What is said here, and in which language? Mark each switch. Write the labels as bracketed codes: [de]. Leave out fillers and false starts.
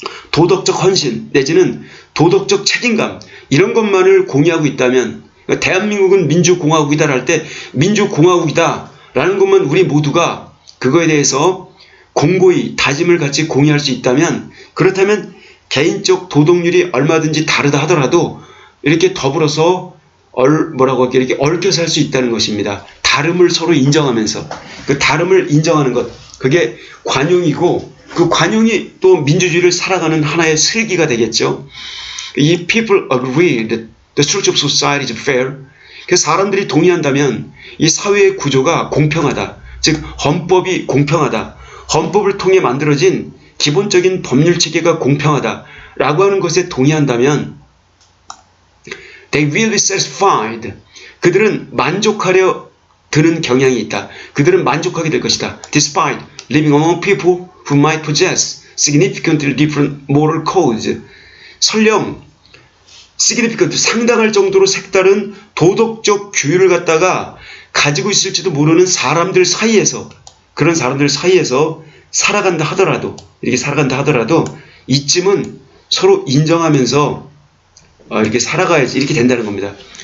[ko] 도덕적 헌신 내지는 도덕적 책임감, 이런 것만을 공유하고 있다면, 그러니까 대한민국은 민주공화국이다 할 때 민주공화국이다 라는 것만 우리 모두가 그거에 대해서 공고히 다짐을 같이 공유할 수 있다면, 그렇다면 개인적 도덕률이 얼마든지 다르다 하더라도 이렇게 더불어서 이렇게 얽혀 살 수 있다는 것입니다. 다름을 서로 인정하면서, 그 다름을 인정하는 것, 그게 관용이고, 그 관용이 또 민주주의를 살아가는 하나의 슬기가 되겠죠. [en] 이 people agreed the structure of society is fair. [ko] 그래서 사람들이 동의한다면 이 사회의 구조가 공평하다, 즉 헌법이 공평하다, 헌법을 통해 만들어진 기본적인 법률 체계가 공평하다라고 하는 것에 동의한다면 [en] they will be satisfied. [ko] 그들은 만족하려 드는 경향이 있다. 그들은 만족하게 될 것이다. [en] Despite living among people who might possess significantly different moral codes. [ko] 설령 significant, 상당할 정도로 색다른 도덕적 규율을 갖다가 가지고 있을지도 모르는 사람들 사이에서, 그런 사람들 사이에서 살아간다 하더라도, 이렇게 살아간다 하더라도 이쯤은 서로 인정하면서 이렇게 살아가야지, 이렇게 된다는 겁니다.